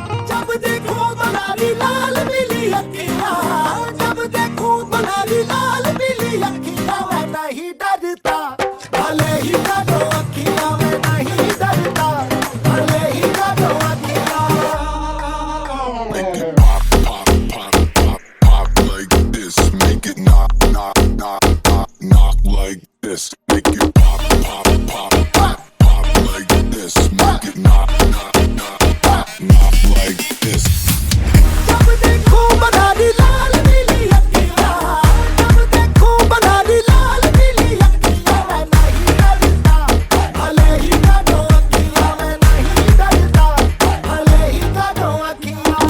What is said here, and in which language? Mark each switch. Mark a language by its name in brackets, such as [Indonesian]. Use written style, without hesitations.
[Hindi] जब देखो बनारी लाल पीली अखियाँ, जब देखो बनारी लाल पीली अखियाँ, मैं नहीं डरता, भले ही काटो अखियाँ, मैं नहीं डरता, भले ही काटो अखियाँ. [English] Like this, make it knock, knock, knock, knock, knock like this, make it pop, pop, pop, pop, pop like this, make it knock, knock, knock, knock, knock like this. [Hindi] जब देखो बनारी लाल पीली अखियाँ, जब देखो बनारी लाल पीली अखियाँ, मैं नहीं डरता, भले ही काटो अखियाँ, मैं नहीं डरता, भले ही काटो अखियाँ.